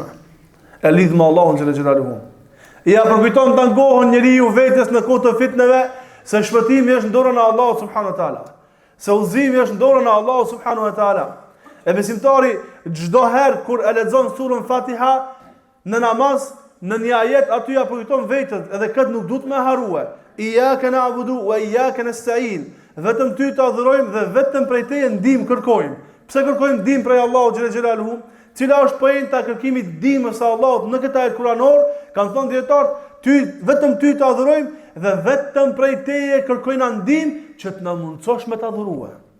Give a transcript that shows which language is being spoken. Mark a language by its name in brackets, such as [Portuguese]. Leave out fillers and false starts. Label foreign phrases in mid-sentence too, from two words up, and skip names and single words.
[Albanian] E lidh me Allahun [Arabic] جل جلاله. [Albanian] Ja përkujton të angohën njeriu vetes në kohë të fitnave, se shpëtimi është në dorën e Allahut [Arabic] سبحانه وتعالى. [Albanian] Se udhëzimi është në dorën e Allahut [Arabic] سبحانه وتعالى. [Albanian] E besimtari çdo herë kur e lexon surën Fatiha në namaz, në një ajet aty ja përkujton vetes, edhe këtë nuk duhet me harrua. [Arabic] إياك نعبد وإياك نستعين. [Albanian] Vetëm ty të adhurojmë dhe vetëm prej teje ndihmë kërkojmë. Pse kërkojmë ndihmë prej Allahut [Arabic] جل جلاله? [Albanian] Cila është poenta e kërkimit ndihmës së Allahut në këtë ajet kuranor? Kanë thënë dietarët, vetëm ty të adhurojmë dhe vetëm prej teje kërkojmë ndihmë që të na mundsosh me të adhuruar.